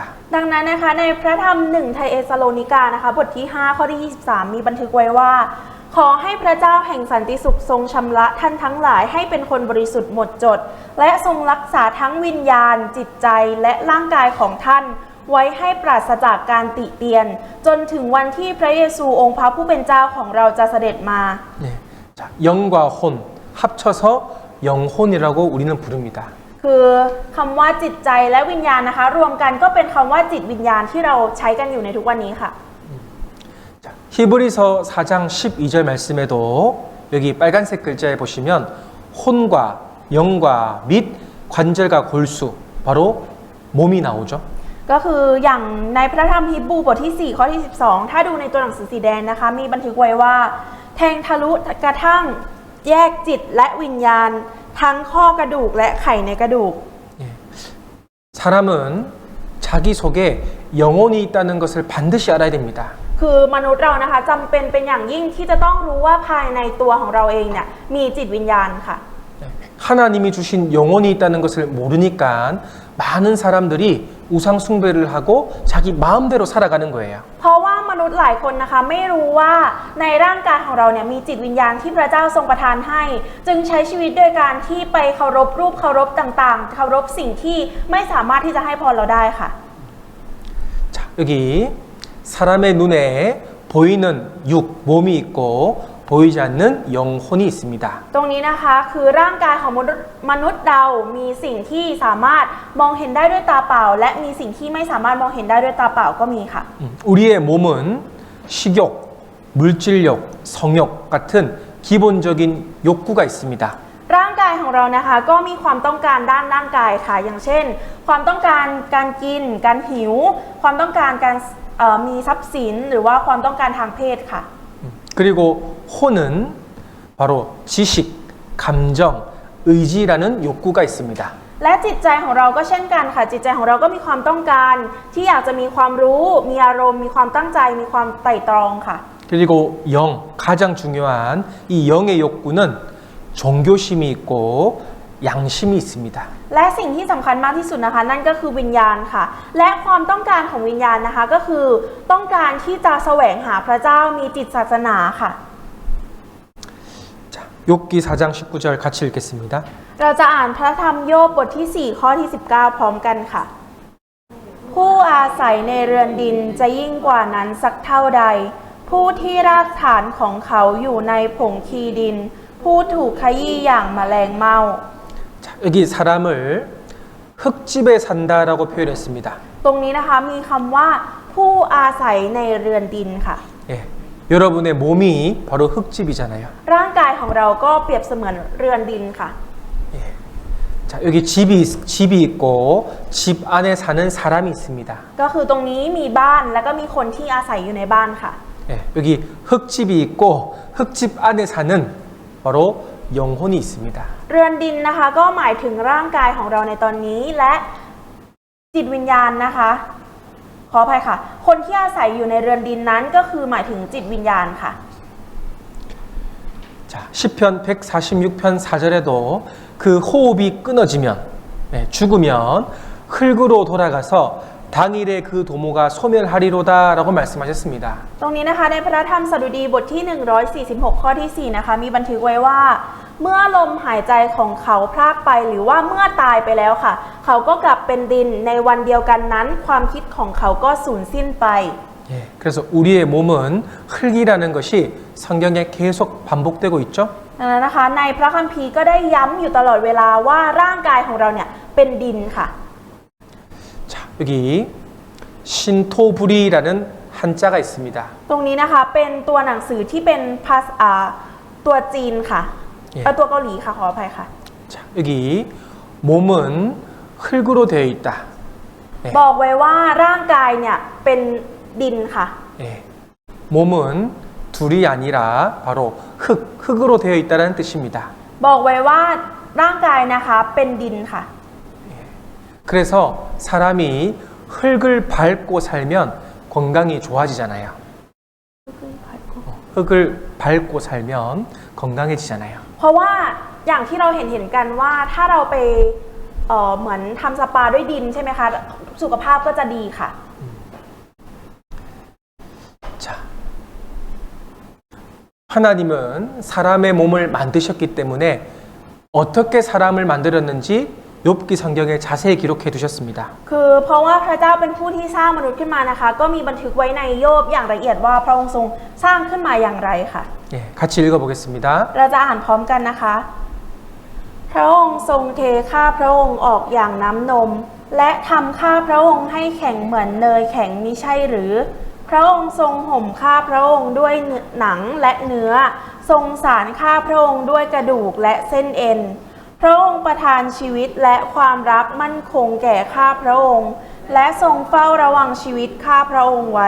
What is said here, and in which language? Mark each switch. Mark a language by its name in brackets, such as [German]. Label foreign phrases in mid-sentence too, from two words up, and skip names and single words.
[Thai] ดังนั้นนะคะในพระธรรม1ไทเอสโลนิกานะคะบทที่5ข้อที่23มีบันทึกไว้ว่าขอให้พระเจ้าแห่งสันติสุขทรงชำระท่านทั้งหลายให้เป็นคนบริสุทธิ์หมดจดและทรงรักษาทั้งวิญญาณจิตใจและร่างกายของท่านไว้ให้ปราศจากการติเตียนจนถึงวันที่พระเยซูองค์พระผู้เป็นเจ้าของเราจะเสด็จมา [Korean] 네. 자, 영과 혼 합쳐서 영혼이라고 우리는 부릅니다. [Thai] คือคำว่าจิตใจและวิญญาณนะคะรวมกันก็เป็นคำว่าจิตวิญญาณที่เราใช้กันอยู่ในทุกวันนี้ค่ะ [Korean] 자, 히브리서 4장 12절 말씀에도 여기 빨간색 글자에 보시면 혼과 영과 및 관절과 골수 바로 몸이 나오죠. [Thai] ก็คืออย่างในพระธรรมฮีบรูบทที่4ข้อที่12ถ้าดูในตัวหนังสือสีแดงนะคะมีบันทึกไว้ว่าแทงทะลุกระทั่งแยกจิตและวิญญาณทั้งข้อกระดูกและไข่ในกระดูก [Korean] 예. 사람은 자기 속에 영혼이 있다는 것을 반드시 알아야 됩니다. [Thai] คือมนุษย์เรานะคะจำเป็นอย่างยิ่งที่จะต้องรู้ว่าภายในตัวของเราเองเนี่ยมีจิตวิญญาณค่ะ [Korean] 하나님이 주신 영혼이 있다는 것을 모르니까 많은 사람들이 우상 숭배를 하고 자기 마음대로 살아가는 거예요. [Thai] เพราะว่ามนุษย์หลายคนนะคะไม่รู้ว่าในร่างกายของเราเนี่ยมีจิตวิญญาณที่พระเจ้าทรงประทานให้ จึงใช้ชีวิตโดยการที่ไปเคารพรูปเคารพต่างๆเคารพสิ่งที่ไม่สามารถที่จะให้พรเราได้ค่ะ [Korean] 자, 여기 사람의 눈에 보이는 육, 몸이 있고 보이지 않는 영혼이 있습니다. [Thai] ตรงนี้นะคะคือร่างกายของมนุษย์เรามีสิ่งที่สามารถมองเห็นได้ด้วยตาเปล่า และมีสิ่งที่ไม่สามารถมองเห็นได้ด้วยตาเปล่าก็มีค่ะ [Korean] 우리의 몸은 식욕, 물질욕, 성욕 같은 기본적인 욕구가 있습니다. [Thai] ร่างกายของเรานะคะก็มีความต้องการด้านร่างกายค่ะอย่างเช่น ความต้องการการกินการหิว ความต้องการการมีทรัพย์สินหรือว่าความต้องการทางเพศค่ะ [Korean] 그리고 혼은 바로 지식, 감정, 의지라는 욕구가 있습니다. [Thai] และจิตใจของเราก็เช่นกันค่ะจิตใจของเราก็มีความต้องการที่อยากจะมีความรู้มีอารมณ์มีความตั้งใจมีความไตร่ตรองค่ะ [Korean] 그리고 영, 가장 중요한 이 영의 욕구는 종교심이 있고 양심이 있습니다. [Thai] และสิ่งที่สำคัญมากที่สุดนะคะนั่นก็คือวิญญาณค่ะและความต้องการของวิญญาณนะคะก็คือต้องการที่จะแสวงหาพระเจ้ามีจิตศาสนาค่ะ [Korean] 욥기 4장 19절 같이 읽겠습니다. [Thai] เราจะอ่านพระธรรมโยบบทที่ 4 ข้อที่ 19 พร้อมกันค่ะ ผู้อาศัยในเรือนดินจะยิ่งกว่านั้นสักเท่าใด ผู้ที่รากฐานของเขาอยู่ในผงคีดิน ผู้ถูกขยี้อย่างแมลงเม่า [Korean] 자, 여기 사람을 흙집에 산다라고 표현했습니다. [Thai] ตรงนี้นะคะมีคำว่าผู้อาศัยในเรือนดินค่ะ [Korean] 예, 여러분의 몸이 바로 흙집이잖아요. [Thai] ร่างกายของเราก็เปรียบเสมือนเรือนดินค่ะ [Korean] 자, 여기 집이 있고 집 안에 사는 사람이 있습니다. [Thai] ก็คือตรงนี้มีบ้านแล้วก็มีคนที่อาศัยอยู่ในบ้านค่ะ [Korean] 예, 여기 흙집이 있고 흙집 안에 사는 바로 영혼이 있습니다. [Thai] เรือนดินนะคะก็หมายถึงร่างกายของเราในตอนนี้และจิตวิญญาณนะคะขออภัยค่ะคนที่อาศัยอยู่ในเรือนดินนั้นก็คือหมายถึงจิตวิญญาณค่ะ [Korean] 자, 시편 146편 4절에도 그 호흡이 끊어지면 죽으면 흙으로 돌아가서 당일에 그 도모가 소멸하리로다라고 말씀하셨습니다. [Thai] ตรงนี้นะคะในพระธรรมสดุดีบทที่ 146 ข้อที่ 4 นะคะมีบันทึกไว้ว่าเมื่อลมหายใจของเขาพรากไปหรือว่าเมื่อตายไปแล้วค่ะเขาก็กลับเป็นดินในวันเดียวกันนั้นความคิดของเขาก็สูญสิ้นไป [Korean] 예, 그래서 우리의 몸은 흙이라는 것이 성경에 계속 반복되고 있죠. [Thai] ดังนั้นนะคะในพระคัมภีร์ก็ได้ย้ำอยู่ตลอดเวลาว่าร่างกายของเราเนี่ยเป็นดินค่ะ [Korean] 자, 여기 신토부리라는 한자가 있습니다. [Thai] ตรงนี้นะคะเป็นตัวหนังสือที่เป็นภาษาตัวจีนค่ะตัวเกาหลีค่ะขออภัยค่ะ [Korean] 자, 여기 몸은 흙으로 되어 있다. [Thai] บอกไว้ว่าร่างกายเนี่ยเป็นดินค่ะ [Korean] 예, 몸은 둘이 아니라 바로 흙으로 되어 있다는 뜻입니다. [Thai] บอกไว้ว่าร่างกายนะคะเป็นดินค่ะ [Korean] 그래서 사람이 흙을 밟고 살면 건강이 좋아지잖아요. 흙을 밟고 살면 건강해지잖아요. [Thai] เพราะว่าอย่างที่เราเห็นกันว่าถ้าเราไปเหมือนทำสปาด้วยดินใช่ไหมคะสุขภาพก็จะดีค่ะ [Korean] 자, 하나님은 사람의 몸을 만드셨기 때문에 어떻게 사람을 만들었는지 욥기 성경에 자세히 기록해 두셨습니다. [Thai] คือเพราะว่าพระเจ้าเป็นผู้ที่สร้างมนุษย์ขึ้นมานะคะก็มีบันทึกไว้ในโยบอย่างละเอียดว่าพระองค์ทรงสร้างขึ้นมาอย่างไรค่ะ [Korean] 예, 같이 읽어보겠습니다. [Thai] เราจะอ่านพร้อมกันนะคะพระองค์ทรงเทข้าพระองค์ออกอย่างน้ำนมและทำข้าพระองค์ให้แข็งเหมือนเนยแข็งมิใช่หรือพระองค์ทรงห่มข้าพระองค์ด้วยหนังและเนื้อทรงสารข้าพระองค์ด้วยกระดูกและเส้นเอ็นพระองค์ประทานชีวิตและความรักมั่นคงแก่ข้าพระองค์และทรงเฝ้าระวังชีวิตข้าพระองค์ไว้